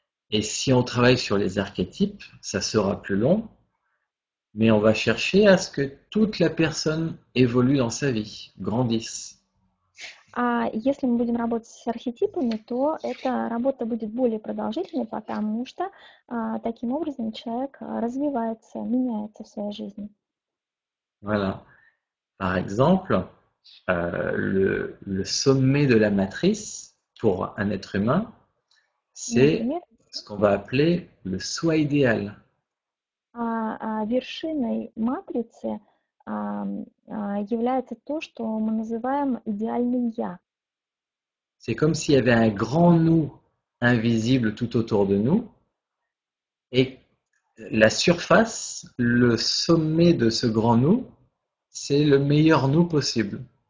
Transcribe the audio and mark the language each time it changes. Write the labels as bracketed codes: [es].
[fr] Et si on travaille sur les archétypes, ça sera plus long, mais on va chercher à ce que toute la personne évolue dans sa vie, grandisse. [ru] А если мы будем работать с архетипами, то эта работа будет более продолжительной, потому что таким образом человек развивается, меняется в своей жизни. [fr] Voilà. Par exemple, le sommet de la matrice pour un être humain, c'est [ru] Например, [fr] ce qu'on va appeler le soi idéal. [ru] вершиной матрицы является то, что мы называем идеальным «я». [fr] C'est comme s'il y avait un grand nous invisible tout autour de nous, et la surface, le sommet de ce grand nous, c'est le meilleur nous possible.